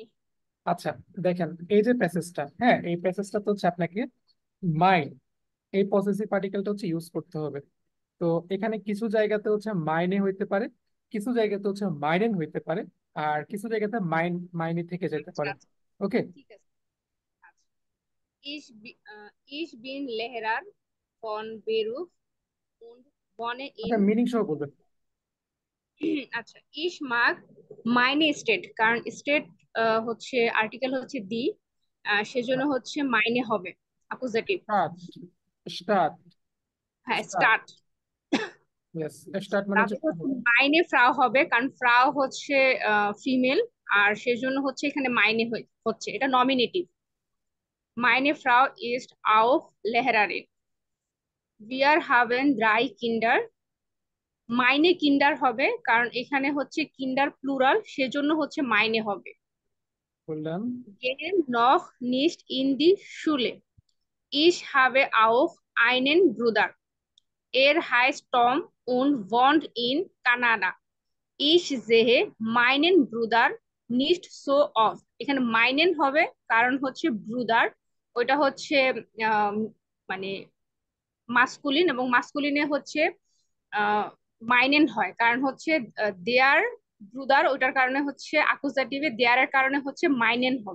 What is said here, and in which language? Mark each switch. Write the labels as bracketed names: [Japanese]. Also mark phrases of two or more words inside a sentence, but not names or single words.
[Bangla] আচ্ছা, দেখেন এই যে প্যাসেজটা, হ্যাঁ এই প্যাসেজটা তো হচ্ছে আপনাকে মাইন, এই [English] possessive particle [Bangla] হচ্ছে ইউজ করতে হবে। তো এখানে কিছু জায়গাতে হচ্ছে মাইনে হইতে পারে, কিছু জায়গাতে হচ্ছে মাইনেন হইতে পারে, আর কিছু জায়গাতে মাইনে থেকে যেতে আচ্ছা পারে। আচ্ছা, ওকে, ঠিক আছে। আচ্ছা, [German] ich bin Lehrer von Beruf und wohne [Bangla] ওটা [German] in [Bangla] মিনিং সহ বলবেন। আচ্ছা, [German] ich mag meine State, [Bangla] কারণ স্টেট হচ্ছে আর্টিকেল হচ্ছে দি, সেজন্য হচ্ছে মাইনে হবে অ্যাকুজেটিভ। স্টার্ট, স্টার্ট, হ্যাঁ, স্টার্ট। স্টার্ট। ইয়েস, স্টার্ট মানে হচ্ছে তারপর হচ্ছে শুরু। [German] meine Frau [Bangla] হবে, কারণ ফ্রাও হচ্ছে ফিমেল, আর সেজন্য হচ্ছে এখানে মাইনে হচ্ছে, এটা নমিনেটিভ। [German] Meine Frau ist auch Lehrerin. Wir haben 3 Kinder. meine Kinder [Bangla] হবে কারণ এখানে হচ্ছে কিন্ডার প্লুরাল, সেজন্য হচ্ছে মাইনে হবে। বললাম। [German] Gehen noch nicht in die Schule. Ich habe auch einen Bruder. Er heißt Tom und wohnt in Kanada. Ich sehe meinen Bruder nicht so oft. [Bangla] এখানে মাইনেন হবে কারণ হচ্ছে ব্রুদার, ওইটা হচ্ছে আহ, মানে মাস্কুলিন, এবং মাস্কুলিনে হচ্ছে মাইনেন হয়, কারণ হচ্ছে [German] der Bruder, [Bangla] ওইটার কারণে হচ্ছে অ্যাকুজাটিভে দেয়ারের কারণে হচ্ছে মাইনেন হবে।